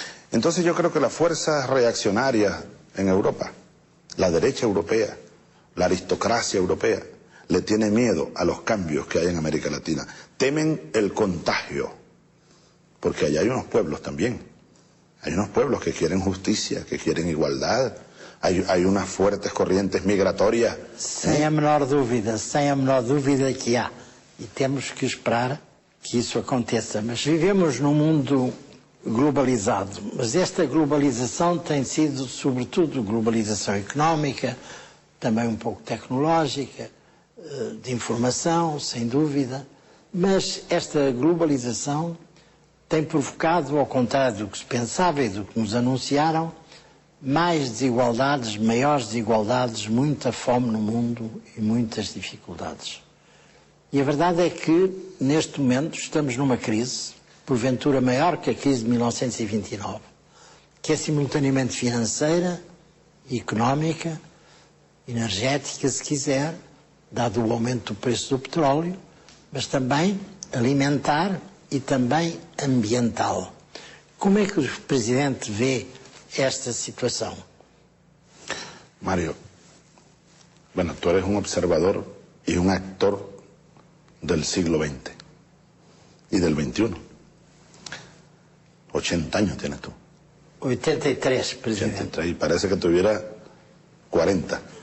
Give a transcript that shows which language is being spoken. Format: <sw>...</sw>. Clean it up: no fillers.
<es>Entonces yo creo que las fuerzas reaccionarias en Europa, la derecha europea, la aristocracia europea, le tiene miedo a los cambios que hay en América Latina. Temen el contagio, porque allá hay unos pueblos también. Hay unos pueblos que quieren justicia, que quieren igualdad. Hay unas fuertes corrientes migratorias.</es> <pt>Sem a menor dúvida que há. E temos que esperar que isso aconteça. Mas vivemos num mundo globalizado. Mas esta globalização tem sido, sobretudo, globalização económica, também um pouco tecnológica, de informação, sem dúvida. Mas esta globalização tem provocado, ao contrário do que se pensava e do que nos anunciaram, mais desigualdades, maiores desigualdades, muita fome no mundo e muitas dificuldades. E a verdade é que, neste momento, estamos numa crise, porventura maior que a crise de 1929, que é simultaneamente financeira, económica, energética, se quiser, dado o aumento do preço do petróleo, mas também alimentar e também ambiental. Como é que o Presidente vê esta situação?</pt> <es>Mario, bueno, tú eres un observador y un actor del siglo XX y del XXI. 80 años tienes tú. 83, Presidente. 83, y parece que tuviera 40.</es>